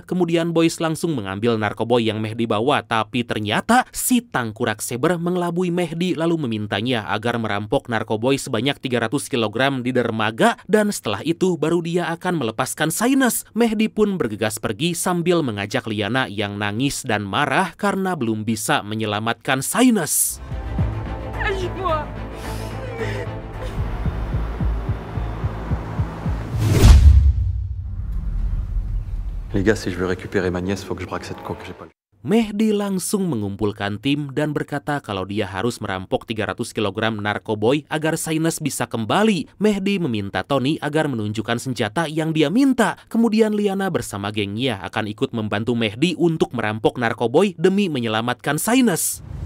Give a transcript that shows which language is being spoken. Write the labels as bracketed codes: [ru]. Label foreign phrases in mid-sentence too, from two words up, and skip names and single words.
[id] Kemudian Boys langsung mengambil narkoboy yang Mehdi bawa. Tapi ternyata si tangkurak Saber mengelabui Mehdi lalu memintanya agar merampok narkoboy sebanyak 300 kg di dermaga. Dan setelah itu baru dia akan melepaskan Saines. Mehdi pun bergegas pergi sambil mengajak Liana yang nangis dan marah karena belum bisa menyelamatkan Saines. [fr] Les gars, si je veux récupérer ma nièce, faut que je braque cette coque, j'ai pas le... [id] Mehdi langsung mengumpulkan tim dan berkata kalau dia harus merampok 300 kg narkoboy agar Saines bisa kembali. Mehdi meminta Tony agar menunjukkan senjata yang dia minta. Kemudian Liana bersama gengnya akan ikut membantu Mehdi untuk merampok narkoboy demi menyelamatkan Saines.